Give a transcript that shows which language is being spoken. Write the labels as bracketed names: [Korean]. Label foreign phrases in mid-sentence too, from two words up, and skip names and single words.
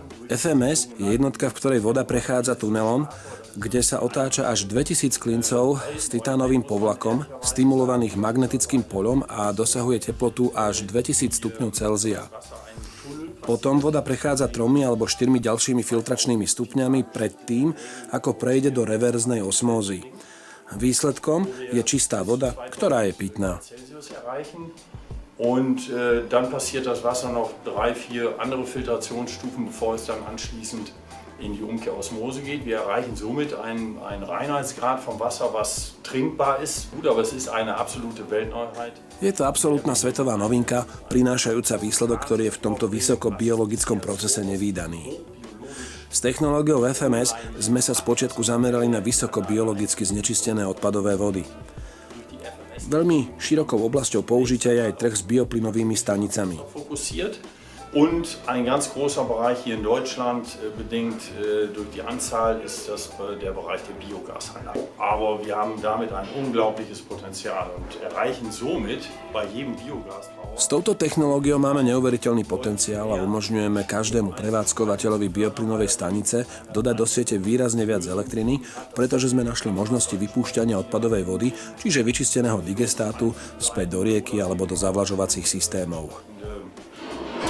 [Slovak] FMS je jednotka, v ktorej voda prechádza tunelom, kde sa otáča až 2000 klincov s titánovým povlakom, stimulovaných magnetickým poľom a dosahuje teplotu až 2000 stupňov Celzia. Potom voda prechádza 3 alebo 4 ďalšími filtračnými stupňami pred tým, ako prejde do reverznej osmózy. Výsledkom je čistá voda, ktorá je pitná. [German] Und dann passiert das Wasser noch 3-4 andere Filtrationsstufen, bevor es dann anschließend in die Umkehrosmose geht. Wir erreichen somit einen Reinheitsgrad vom Wasser, was trinkbar ist. Gut, aber es ist eine absolute Weltneuheit. [Slovak] Je to absolútna svetová novinka, prinášajúca výsledok, ktorý je v tomto vysokobiologickom procese nevídaný. S technológiou FMS sme sa spočiatku zamerali na vysokobiologicky znečistené odpadové vody. Veľmi širokou oblasťou použitia je aj trh s bioplynovými stanicami. [German] Und ein ganz großer Bereich hier in Deutschland, bedingt durch die Anzahl, ist das der Bereich der Biogasanlagen. Aber wir haben damit ein unglaubliches Potenzial und erreichen somit bei jedem Biogasbauer. [Slovak] S touto technológiou máme neuveriteľný potenciál a umožňujeme každému prevádzkovateľovi bioplynovej stanice dodať do siete výrazne viac elektriny, pretože sme našli možnosti vypúšťania odpadovej vody, čiže vyčisteného digestátu, späť do rieky alebo do zavlažovacích systémov.